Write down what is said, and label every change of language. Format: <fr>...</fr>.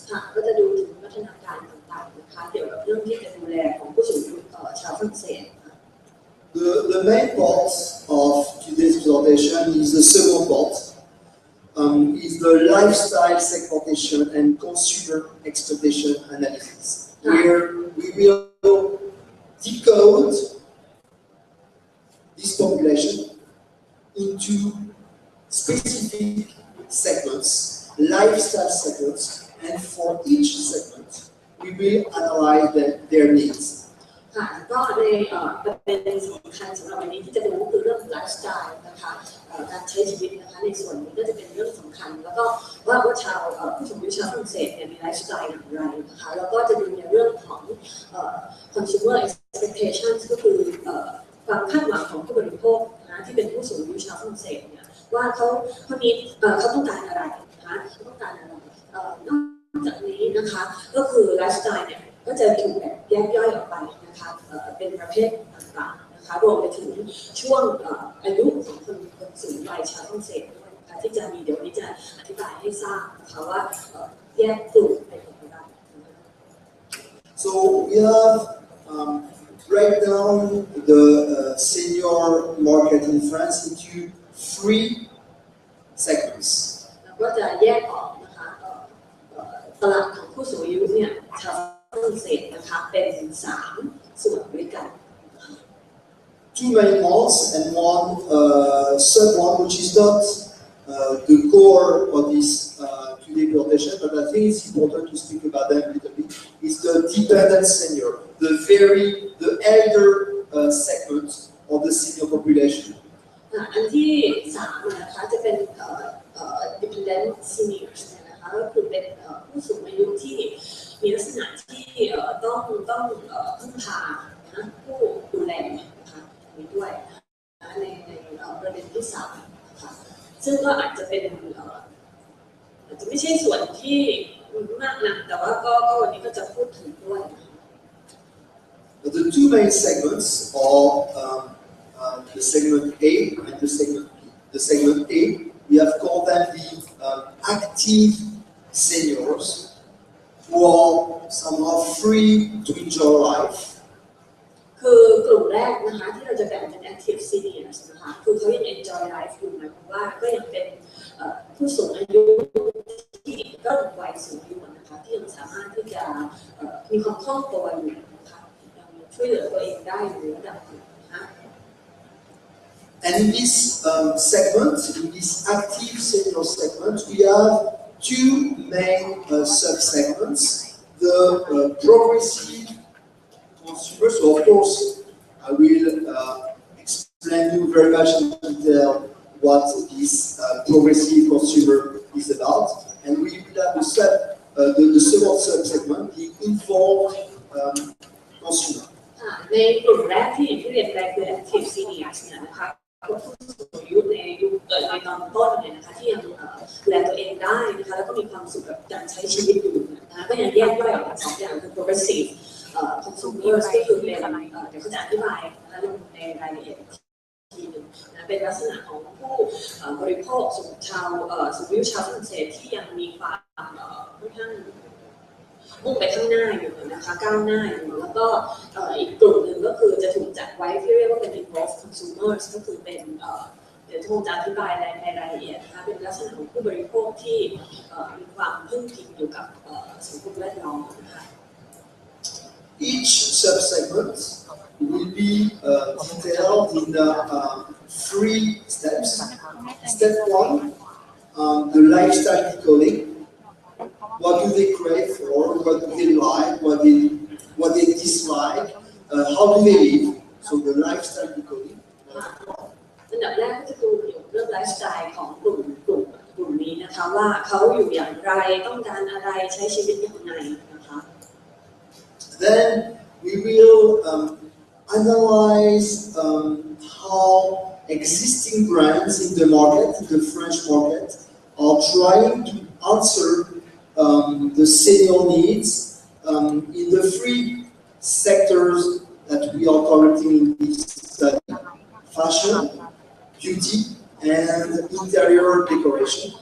<th>ค่ะก็จะดูถึงพัฒนาการต่างๆนะคะเกี่ยวกับเรื่องที่จะดูแลของผู้สูงอายุชาวฝรั่งเศส</th> <en>The main part of today's presentation is the second part, is the lifestyle segmentation and consumer expectation analysis, where we will decode this population into specific segments, lifestyle segments, and for each segment, we will analyze their needs.</en> <th>ค่ะก็ในประเด็นสำคัญสำหรับวันนี้ที่จะดูก็คือเรื่องไลฟ์สไตล์นะคะการใช้ชีวิตนะคะในส่วนนี้ก็จะเป็นเรื่องสำคัญแล้วก็ว่าชาวผู้สูงอายุชาวฝรั่งเศสเนี่ยมีไลฟ์สไตล์อย่างไรนะคะแล้วก็จะดูในเรื่องของ</th> <en>consumer expectations</en> <th>ก็คือความคาดหวังของผู้บริโภคนะที่เป็นผู้สูงอายุชาวฝรั่งเศสเนี่ยว่าเขาต้องการอะไรนะคะเขาต้องการอะไรนอกจากนี้นะคะก็คือไลฟ์สไตล์เนี่ยก็จะถูกแบบแยกย่อยออกไปนะคะเป็นประเภทต่างๆนะคะรวมไปถึงช่วงอายุของคนสูงวัยชาวฝรั่งเศสด้วยนะคะที่จะมีเดี๋ยวนี้จะอธิบายให้ทราบนะคะว่าแยกกลุ่มเป็นอย่างไร</th> <en>So we have break down the senior market in France into 3 segments.</en> <th>แล้วก็จะแยกออกนะคะตลาดของผู้สูงอายุเนี่ยชาวฝรั่งเศสนะคะเป็น3 ส่วนด้วยกัน</th> <en>2 main parts and one sub one, which is not the core of this today presentation, but I think it's important to speak about them a little bit. Is the dependent senior, the elder segment of the senior population.</en> <th>อันที่3นะคะจะเป็น</th> <en>dependent seniors</en> <th>นะคะก็คือเป็นผู้สูงอายุที่มีลักษณะที่ต้องพึ่งพานะผู้ดูแลนะคะนี้ด้วยในประเด็นที่3นะคะซึ่งก็อาจจะเป็นอาจจะไม่ใช่ส่วนที่มากนักแต่ว่าก็วันนี้ก็จะพูดถึงด้วย</th> <en>The 2 main segments are the segment A and the segment B. The segment A, we have called them the active seniors who are somehow free to enjoy life.</en> <th>คือกลุ่มแรกนะคะที่เราจะแบ่งเป็น</th> <en>active seniors</en> <th>นะคะคือเขายัง</th> <en>enjoy life</en> <th>อยู่หมายความว่าก็ยังเป็นผู้สูงอายุที่ก็วัยสูงอายุนะคะที่ยังสามารถที่จะมีความคล่องตัวอยู่นะคะยังช่วยเหลือตัวเองได้อยู่ระดับหนึ่งนะคะ</th> <en>And in this segment, in this active senior segment, we have two main sub-segments. The progressive consumers. So of course, I will explain you very much in detail what this progressive consumer is about. And we will have the second sub-segment, the informed consumer.</en> <th>ในกลุ่มแรกที่เรียนแรกคือ</th> <en>active seniors</en> <th>เนี่ยนะคะผู้สูงอายุในยุคในตอนต้นเนี่ยนะคะที่ยังดูแลตัวเองได้นะคะแล้วก็มีความสุขกับการใช้ชีวิตอยู่นะคะก็ยังแยกย่อยออกเป็นสองอย่างคือ</th> <en>progressive consumers</en> <th>ก็คือเป็นเดี๋ยวเขาจะอธิบายนะคะลงในรายละเอียดทีหนึ่งนะเป็นลักษณะของผู้บริโภคสูงอายุชาวฝรั่งเศสที่ยังมีความค่อนข้าง มุ่งไปข้างหน้าอยู่นะคะก้าวหน้าอยู่แล้วก็อีกกลุ่มหนึ่งก็คือจะถูกจัดไว้ที่เรียกว่าเป็น</th> <en>involved consumers</en> <th>ก็คือเป็นเดี๋ยวผมจะอธิบายในรายละเอียดนะคะเป็นลักษณะของผู้บริโภคที่มีความพึ่งพิงอยู่กับสังคมแวดล้อมนะคะ</th> <en>Each sub-segment will be detailed in 3 steps. Step 1, the lifestyle decoding. What do they crave for? What do they like? What they dislike? How do they live? So the lifestyle decoding.</en> <th>อันดับแรกก็จะดูเกี่ยวกับเรื่องไลฟ์สไตล์ของกลุ่มนี้นะคะว่าเขาอยู่อย่างไรต้องการอะไรใช้ชีวิตยังไงนะคะ</th> <en>Then we will analyze how existing brands in the market, in the French market, are trying to answer the senior needs in the 3 sectors that we are targeting in this study: fashion, beauty, and interior decoration.</en>